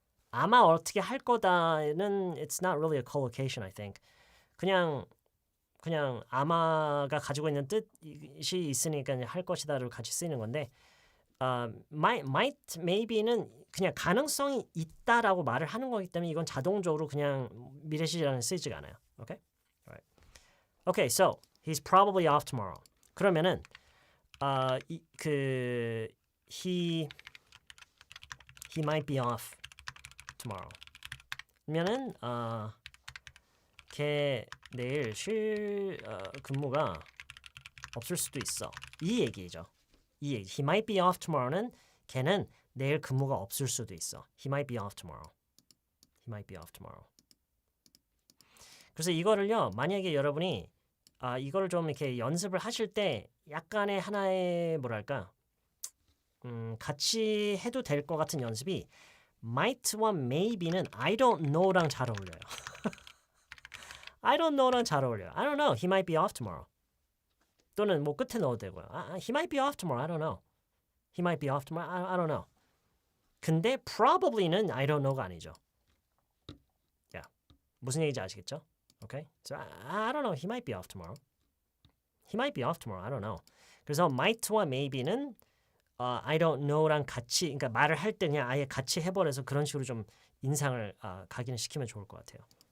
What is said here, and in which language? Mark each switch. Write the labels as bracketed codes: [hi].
[en] 아마 어떻게 할 거다는 it's not really a collocation, I think. [ko] 그냥 아마가 가지고 있는 뜻이 있으니까 할 것이다를 같이 쓰이는 건데 might, maybe는 그냥 가능성이 있다라고 말을 하는 거기 때문에 이건 자동적으로 그냥 미래시제랑은 쓰이지가 않아요. [en] Okay? Alright. Okay, so he's probably off tomorrow. 그러면은 he might be off tomorrow. [ko] 그러면은 걔 내일 근무가 없을 수도 있어. 이 얘기죠. 이 얘기. He might be off tomorrow 는 걔는 내일 근무가 없을 수도 있어. [en] He might be off tomorrow. He might be off tomorrow. [ko] 그래서 이거를요. 만약에 여러분이 이거를 좀 이렇게 연습을 하실 때 약간의 하나의 뭐랄까 같이 해도 될 것 같은 연습이 might와 maybe는 I don't know 랑 잘 어울려요. [en] I don't know랑 잘 어울려요. I don't know. He might be off tomorrow. [ko] 또는 뭐 끝에 넣어도 되고요. [en] He might be off tomorrow. I don't know. He might be off tomorrow. I don't know. [ko] 근데 probably는 I don't know 가 아니죠. 야, 무슨 얘기인지 아시겠죠? [en] Okay? So I don't know. He might be off tomorrow. He might be off tomorrow. I don't know. [ko] 그래서 might와 maybe는 I don't know 랑 같이 그러니까 말을 할 때 그냥 아예 같이 해버려서 그런 식으로 좀 인상을 각인시키면 좋을 것 같아요.